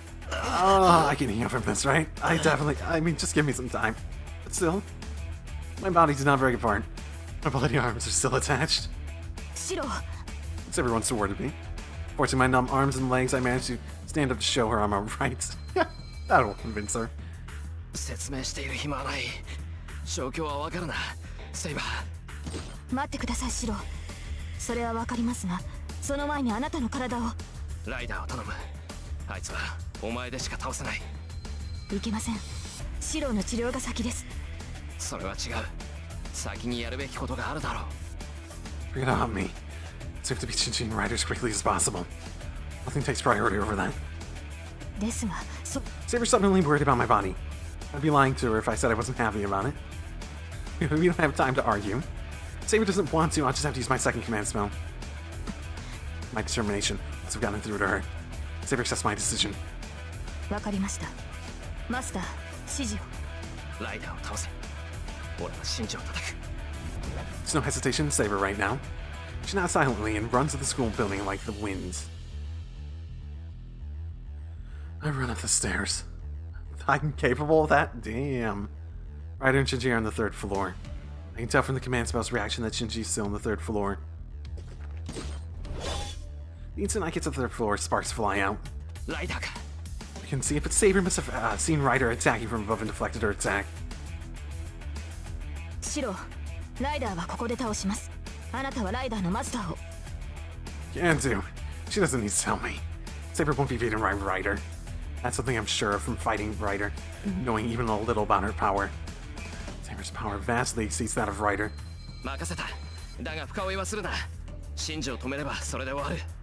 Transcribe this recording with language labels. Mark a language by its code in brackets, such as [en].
[en] I can heal from this, right? Just give me some time. But still, my body did not break apart. My bloody arms are still attached. Shiro! It's everyone's sword to me. Forcing my numb arms and legs, I managed to stand up to show her I'm alright. That'll convince her. [ja] 説明している暇はない。状況はわかるな、セイバー。待ってください、シロ。それはわかりますが、その前にあなたの体を。ライダーを頼む。あいつはお前でしか倒せない。いけません。シロの治療が先です。それは違う。先にやるべきことがあるだろう。 [en] Forget about me. It's have to be Shinji and Ryder as quickly as possible. Nothing takes priority over that. [ja] ですが、 [en] Saber's suddenly worried about my body. I'd be lying to her if I said I wasn't happy about it. We don't have time to argue. Saber doesn't want to, I'll just have to use my second command spell. My determination must have gotten through to her. Saber accepts my decision. [ja] わかりました。マスター、指示を。ライダーを倒せ。俺はシンジを叩く。 [en] There's no hesitation in Saber right now. She nods silently and runs to the school building like the wind. I run up the stairs. I'm capable of that? Damn. Ryder and Shinji are on the 3rd floor. I can tell from the command spell's reaction that Shinji's still on the 3rd floor. The instant I get to the 3rd floor, sparks fly out. I can see it, but Saber must have seen Ryder attacking from above and deflected her attack. [ja] シロ、ライダーはここで倒します。あなたはライダーのマスターを。 [en] Can do. She doesn't need to tell me. Saber won't be beaten by Ryder. That's something I'm sure of from fighting Ryder, knowing even a little about her power. Saber's power vastly exceeds that of Ryder. [ja] 任せた。だが深追いはするな。シンジを止めればそれで終わる。